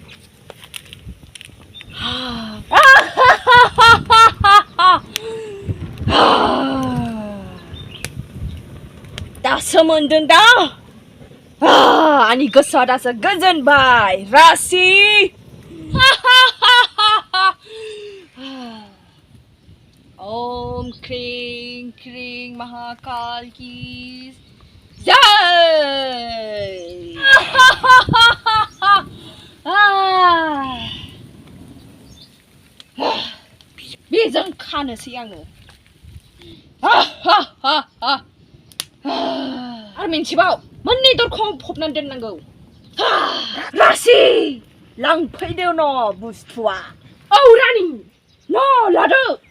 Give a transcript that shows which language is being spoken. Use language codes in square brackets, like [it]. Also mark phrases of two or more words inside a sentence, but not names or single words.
[brx] दासो मोनदों दा आंनि गोसोआ दासो गोजोनबाय रासि [sa] ओम क्रिं क्रिं महाकाल की [brx] जय बेजों खानोसै आङो आरो मिन्थिबाव मोननै दरखं फबनानै दोननांगौ रासि लांफैदो न' बुस्थुआ औ रानि न' लादो